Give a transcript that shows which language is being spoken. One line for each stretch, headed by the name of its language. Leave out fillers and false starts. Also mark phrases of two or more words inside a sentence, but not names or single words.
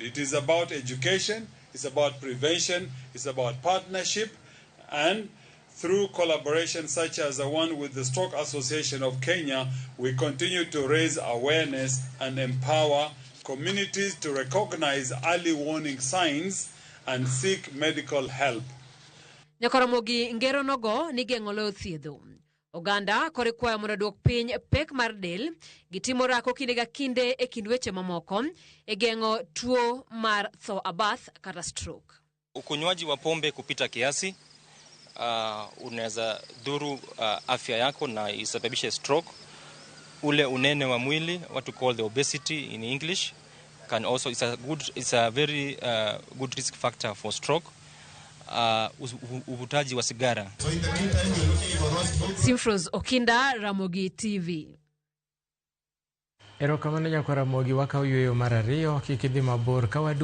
English: It is about education, it's about prevention, it's about partnership, and through collaboration such as the one with the Stroke Association of Kenya, we continue to raise awareness and empower communities to recognize early warning signs and seek medical help.
Luo (Kenya and Tanzania): Ramogi ngero nogo ni geng'o lo thiedho. Oganda kore kwayo mondo duok piny pek mar del, gitimo rako kinde ga kinde e kind weche mamoko e geng'o tuo mar tho abath kata stroke.
Swahili: Ukunywaji wa pombe kupita kiasi unaweza dhuru afya yako na isababishe stroke. Ule unene wa mwili,
English: what we call the obesity in English, can also it's a very good risk factor for stroke.
Swahili: Uvutaji wa sigara. Simfros Okinda, Ramogi TV.
Luo (Kenya and Tanzania): Erokamano nyako Ramogi, waka uyueyo mar ariyo kik idhi mabor ka wadu